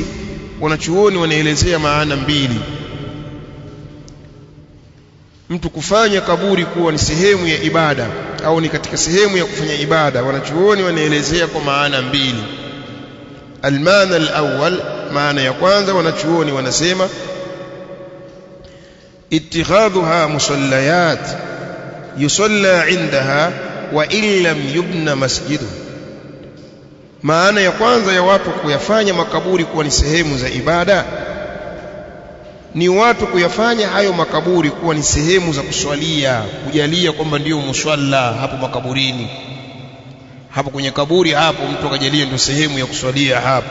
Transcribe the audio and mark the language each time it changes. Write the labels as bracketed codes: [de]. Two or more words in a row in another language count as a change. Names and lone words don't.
[sw] Wanachuoni wanaelezea maana mbili. Mtu kufanya kaburi kuwa ni sehemu ya ibada au ni katika sehemu ya kufanya ibada, wanachuoni wanaelezea kwa maana mbili. [ar] المعنى الأول, [sw] maana ya kwanza, wanachuoni wanasema [ar] اتخاذها مصليات يصلى عندها وإن لم يبنى مسجد. [sw] Maana ya kwanza ya watu kuyafanya makaburi kuwa ni sehemu za ibada ni watu kuyafanya hayo makaburi kuwa ni sehemu za kuswalia, kujalia kwamba ndiyo muswalla hapo makaburini, hapo kwenye kaburi hapo mtu akajalia ndio sehemu ya kuswalia hapo.